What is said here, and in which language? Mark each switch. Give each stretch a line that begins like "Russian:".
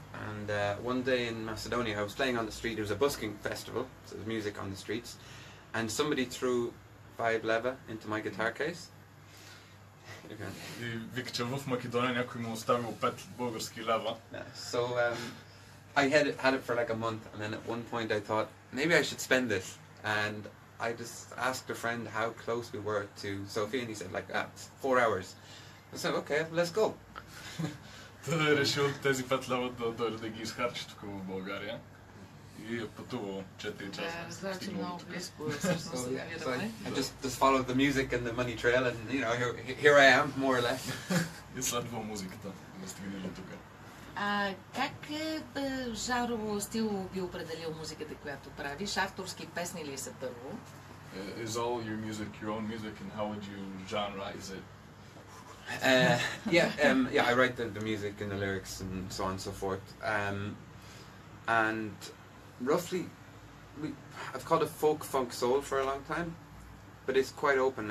English: And one day in Macedonia, I was playing on the street. It was a busking festival, so there was music on the streets. And somebody threw 5 leva into my guitar case.
Bulgarian: И вика, че в Македония някой му оставил 5 български лева.
English: So I had it for like a month, and then at one point I thought, maybe I should spend this. And I just asked a friend how close we were to Sofia, and he said like, 4 hours. I said, okay, let's go.
Bulgarian: Той е решил тези 5 лева да дойде да ги изхарчи тук в България и е пътувал 4 часа. Да, разбира, че много близко всъщност се намираме.
English: I just followed the music and the money trail, and you know, here I am, more or less.
Bulgarian: И следвал музиката, да стигне до тук. Как жанрово стилово би определил музиката, която правиш? Авторски песни ли са първо?
English: Is all your music your own music, and how would you genreize it? I write the music and the lyrics and so on and so forth. And roughly, I've called it folk, funk, soul for a long time, but it's quite open.